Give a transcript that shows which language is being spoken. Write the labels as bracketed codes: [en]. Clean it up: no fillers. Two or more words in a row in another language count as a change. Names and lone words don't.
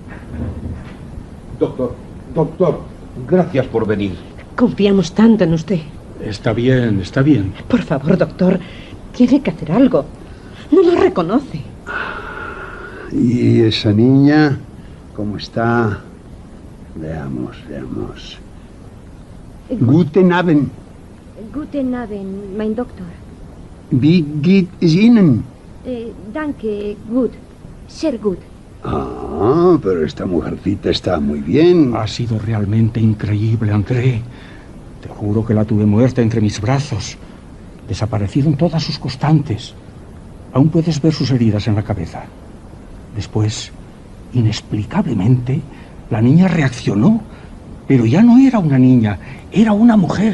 [es] Doctor, gracias por venir. Confiamos tanto en usted. Está bien, está bien. Por favor, doctor, tiene que hacer algo. No lo reconoce. ¿Y esa niña cómo está? Veamos. [de] Guten Abend. Guten Abend, mein Doktor. Wie geht es Ihnen? Danke, gut. Sehr gut. [es] Ah, pero esta mujercita está muy bien. Ha sido realmente increíble, André. Te juro que la tuve muerta entre mis brazos. Desaparecieron todas sus constantes. Aún puedes ver sus heridas en la cabeza. Después, inexplicablemente, la niña reaccionó, pero ya no era una niña, era una mujer.